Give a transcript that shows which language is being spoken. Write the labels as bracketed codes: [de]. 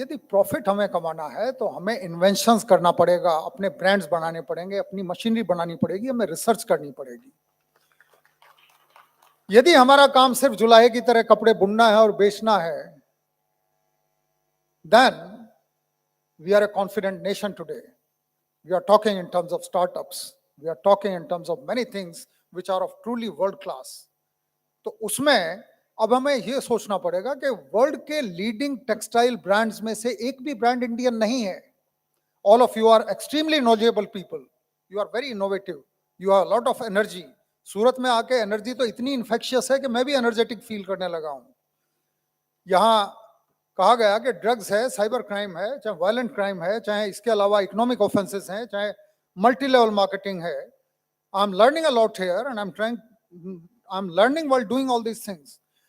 [hi] यदि प्रॉफिट हमें कमाना है तो हमें इन्वेंशंस करना पड़ेगा, अपने ब्रांड्स बनाने पड़ेंगे, अपनी मशीनरी बनानी पड़ेगी, हमें रिसर्च करनी पड़ेगी। यदि हमारा काम सिर्फ जुलाहे की तरह कपड़े बुनना है और बेचना है, [en] then we are a confident nation today. We are talking in terms of startups. We are talking in terms of many things which are of truly world class. [hi] तो उसमें अब हमें ये सोचना पड़ेगा कि वर्ल्ड के लीडिंग टेक्सटाइल ब्रांड्स में से एक भी ब्रांड इंडियन नहीं है। [en] All of you are extremely knowledgeable people. You are very innovative. You have a lot of energy. [hi] सूरत में आके एनर्जी तो इतनी इन्फेक्शियस है कि मैं भी एनर्जेटिक फील करने लगा हूं। यहाँ कहा गया कि ड्रग्स है, साइबर क्राइम है, चाहे वायलेंट क्राइम है, चाहे इसके अलावा इकोनॉमिक ऑफेंसेस हैं, चाहे मल्टी लेवल मार्केटिंग है। [en] I am learning a lot here and I am learning while doing all these things.